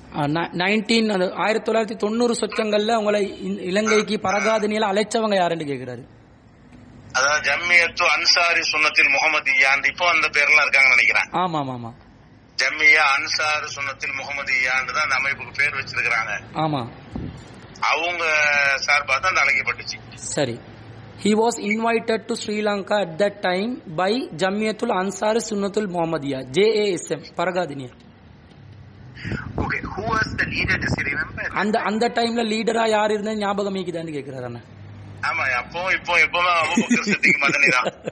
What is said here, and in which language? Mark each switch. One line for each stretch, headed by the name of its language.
Tamil: 1990 சொச்சங்கள்ல உங்களை இலங்கைக்கு பரகாதினியில அழைச்சவங்க யாருன்னு கேக்குறாரு. அதாவது ஜம்மியத்து அன்சாரி சுன்னத்தில் முஹம்மதியான் இப்போ அந்த பேர்லாம் இருக்காங்கன்னு நினைக்கிறேன். ஆமா ஆமா. ஜம்மியா அன்சாரி சுன்னத்தில் முஹம்மதியான் தான் அந்த அமைப்புக்கு பேர் வச்சிருக்காங்க. ஆமா. அவங்க சார்பா தான் அழைக்கப்பட்டுச்சு. சரி.
English: He was invited to Sri Lanka at that time by Jamiyatul Ansar Sunnatul Muhammadiyah, JASM, Paragadiniya. Okay, who was the leader? Does you remember?
Tamil: அந்த டைம்ல லீடரா யார் இருந்தா ஞாபகம் இருக்குதான்னு கேக்குறாரு அண்ணா. ஆமா, அப்போ எப்பவுமே அபூபக்கர் சித்திக் மதனி தான்.